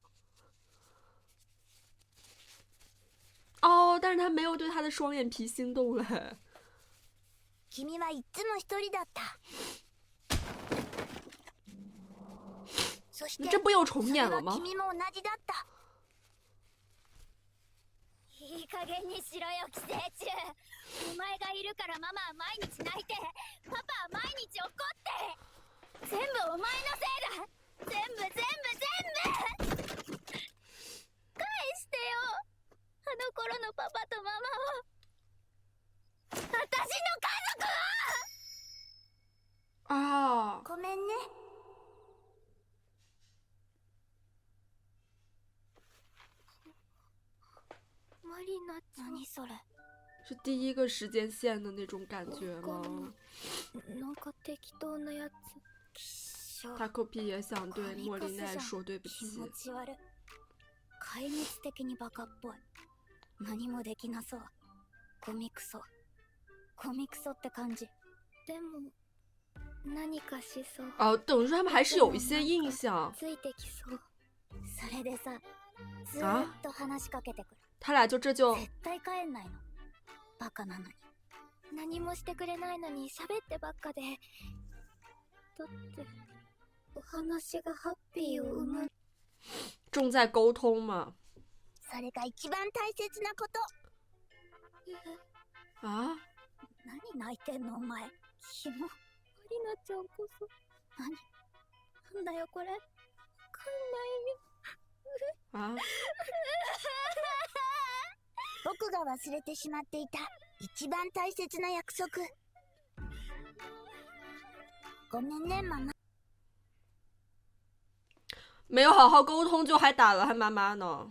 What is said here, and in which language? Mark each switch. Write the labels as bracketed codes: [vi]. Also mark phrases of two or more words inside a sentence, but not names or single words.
[zh] 哦，但是他没有对他的双眼皮心动嘞。 [ja] 君はいつも一人だった。そして [zh] 这不又重演了吗？ [ja] 君も同じだった。いい加減にしろよ寄生虫。お前がいるからママは毎日泣いて、パパは毎日怒って。全部お前のせいだ。全部返してよ、あの頃のパパとママを。私の家族を。啊，ごめんね。マリナちゃん。何それ？ [zh] 是第一个时间线的那种感觉吗？ [ja] なんか適当なやつ。 [zh] Takopi 也想对莫莉奈说对不起。 [ja] 気持ち悪い。壊滅的にバカっぽい。何もできなそう。ゴミクソって感じ。でも何かしそう。 [zh] 哦，等于说他们还是有一些印象。 [ja] ついてきそう。それでさ、ずーっと話しかけてくる。 [zh] 他俩就这就 [ja] 絶対帰んないの。バカなのに。何もしてくれないのに喋ってばっかで。だってお話がハッピーを生む。 [zh] 重在沟通嘛。 [ja] それが一番大切なこと。 [zh] 啊？ [ja] 何泣いてんのお前。キモ。マリナちゃんこそ。なんだよこれ。わかんないよ。 [zh] 啊？ [ja] 僕が忘れてしまっていた一番大切な約束。ごめんね妈妈。 [zh] 没有好好沟通就还打了他妈妈呢。